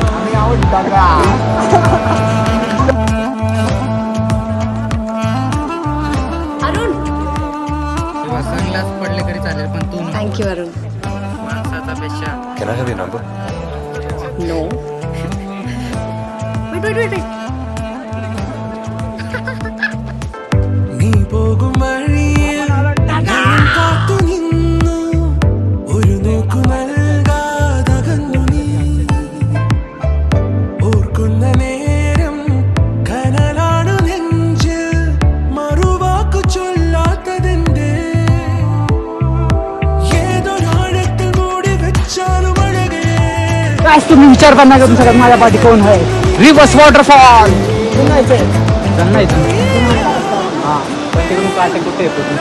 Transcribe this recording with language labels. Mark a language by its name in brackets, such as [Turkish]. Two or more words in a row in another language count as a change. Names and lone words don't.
[Marathi] सनग्लास पडले तरी चालेल पण तू [English] Thank you Arun. [Marathi] माणसाचा पेशा [English] No wait [Malayalam] നീ പോകും വഴിയിൽ ഞാൻ കാത്തു നിന്നു ഒരു നോക്കു നൽകാതകന്നു നീ ഓർക്കുന്ന നേരം കനലാണു നെഞ്ചിൽ മറുവാക്കു ചൊല്ലാത്തതിന്റെ ഏതൊരാഴത്തിൽ മൂടി വെച്ചാലും അഴകേ. [Marathi] तुम्ही विचार करणार का तुमच्या माझ्या पाठी कोण आहे? [English] Reverse waterfall. [Marathi] हा पण तिकडून काटे कुठे येतो तू?